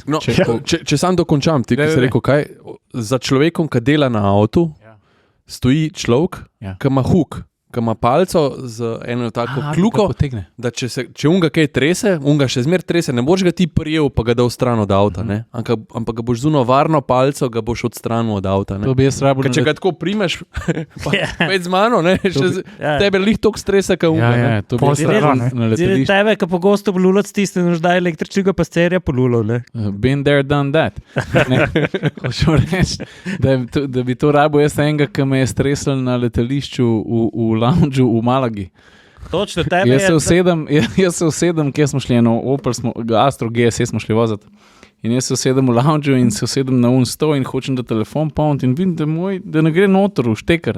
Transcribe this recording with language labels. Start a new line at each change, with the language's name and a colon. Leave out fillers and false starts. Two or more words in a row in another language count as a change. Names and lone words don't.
Slovenian: No, če sam dokončam, ti si rekel, kaj za človekom, ki dela na avtu, stoji človek, ki ima hook, ki ima palco z eno tako kljuko, da če unga kaj trese, unga še zmer trese, ne boš ga ti prijel, pa ga dal stran od avta, ne? Ampak ga boš zuno varno palco, ga boš odstranil od avta. Ne? To bi jaz rabil. Če ga tako primeš, pet z mano, ne? Tebe lih toliko stresa, ka unga. Ja, to bi jaz rabil na letališču. Tebe, ki pogosto blulac tiste, da električnega pasterja polulal, ne?
English: Been there, done that.
Slovenian: Hočem reči, da bi to rabil jaz enega, ki me je stresel na letališču v lounge v Malagi. Točno, tebe jaz se usedem, kje smo šli, Astro GSE smo šli voziti. In jaz se usedem v lounge in se usedem na stol in hočem da telefon polniti in vidim, da ne gre noter v štekar.